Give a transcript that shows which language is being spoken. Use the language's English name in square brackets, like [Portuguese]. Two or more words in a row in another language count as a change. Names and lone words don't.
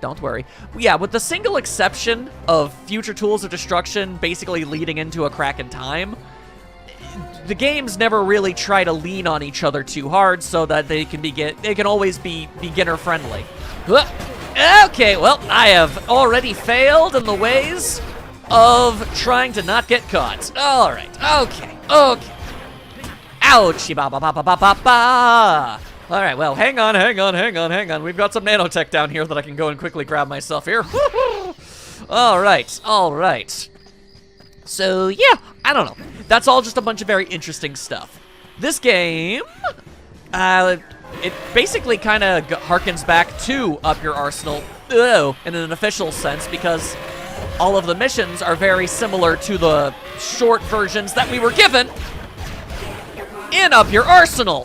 [English] Yeah, with the single exception of Future Tools of Destruction basically leading into a crack in time, the games never really try to lean on each other too hard so that they can always be beginner friendly. Okay, well, I have already failed in the ways of trying to not get caught. All right, okay. Ouchie, ba ba ba ba ba ba ba. All right, well, hang on. We've got some nanotech down here that I can go and quickly grab myself here. All right. So, yeah, I don't know. That's all just a bunch of very interesting stuff. This game, it basically kind of harkens back to Up Your Arsenal in an official sense, because all of the missions are very similar to the short versions that we were given in Up Your Arsenal.